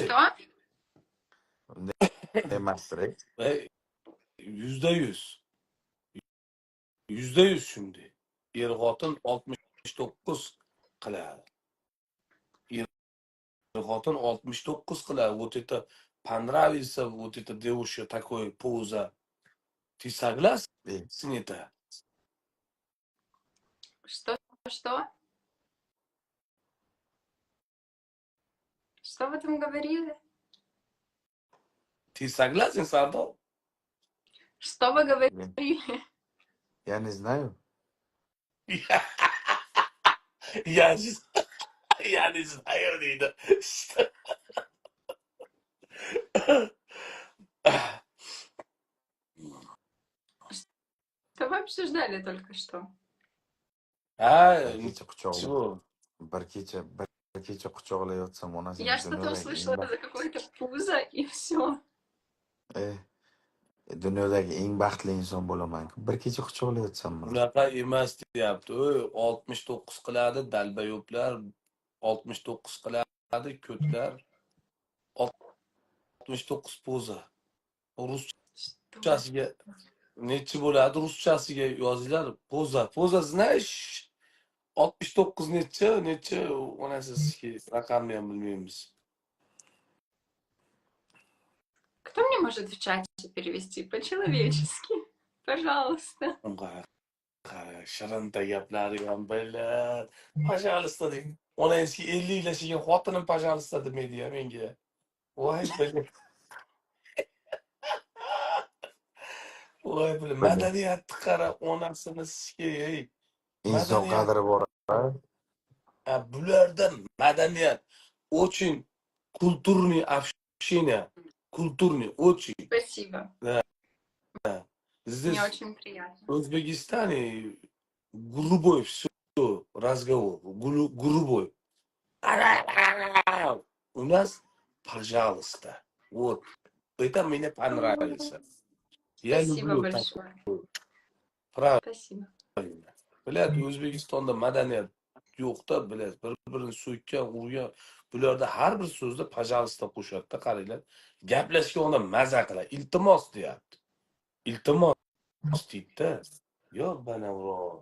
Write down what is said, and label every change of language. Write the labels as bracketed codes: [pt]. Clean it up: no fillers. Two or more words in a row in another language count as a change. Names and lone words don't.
[ru] Что? [uz] Emasdir. %100. %100 shunday. Er-xotin 69 qiladi. Er-xotin 69 qiladi. [ru] Вот это понравится, вот это девушка такой поза. Ты согласен с это? Что? Что вы там говорили? Ты согласен, Сардор? Что вы говорили? Я не знаю. Я не знаю, Нина. Что вы обсуждали только что? [uz] Bir kecha quchoqlayotsam onasini [ru] Я что-то услышала за какое-то пузо, и все. [uz] Dunyodagi eng baxtli inson bo'laman. Bir kecha quchoqlayotsam buni. Bunaqa emas deyapti. 69 qiladi dalbayoblar, 69 qiladi ko'tlar. 69 poza. [ru] Что? [uz] Ruschasiga nechi bo'ladi? Ruschasiga yozinglar. Poza. Poza знаешь? 69 necha? Onasizki raqamni ham bilmaymiz. [ru] Кто мне может в чате перевести по-человечески? Пожалуйста. [uz] Qara, shirinta gaplari ham bilar. Пожалуйста deng. Onangizga 50 yillashiga xotinim пожалуйста demaydi-ya menga. Voy bilim. Voy bilim. Madaniyatni qara, onasini ey. Inson Madaniyat. qadri bor. Bularda madaniyat [ru] очень культурный общение. Культурный, очень. Спасибо. Мне Здесь очень приятно. в Узбекистане грубой все разговор. Грубой. У нас, пожалуйста. Вот. Это мне понравится. Я Спасибо люблю так. большое. Правильно. Спасибо. [uz] Biladi, O'zbekistonda madaniyat yo'q-da, biladi. Bir-birini so'kkan, urgan. Bularda har bir so'zda пожалуйста qo'shadi-da, qaranglar. Gaplashganda maza qiladi. Iltimos deyapti. Iltimos deydi-da. Yo'q, banavro.